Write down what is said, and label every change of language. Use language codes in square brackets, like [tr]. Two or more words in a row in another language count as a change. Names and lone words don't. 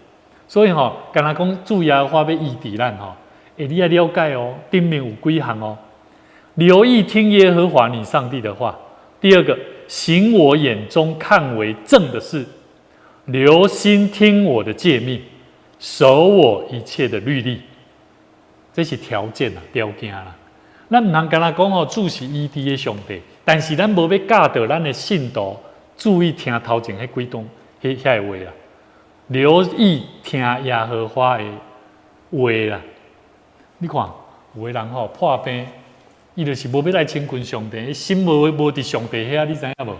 [nan] 所以刚才讲主耶和华要医治咱你要了解哦，顶面有几项哦。留意听耶和华你上帝的话。第二个，行我眼中看为正的事，留心听我的诫命，守我一切的律例。这是条件条件啦。咱唔通干那讲主是医治的上帝，但是咱无要教导咱的信徒注意听头前迄几段迄个话啦。留意听耶和华的有的啦，你看有的人吼破病，伊就是无要来亲近上帝，心无伫上帝遐，你知影无？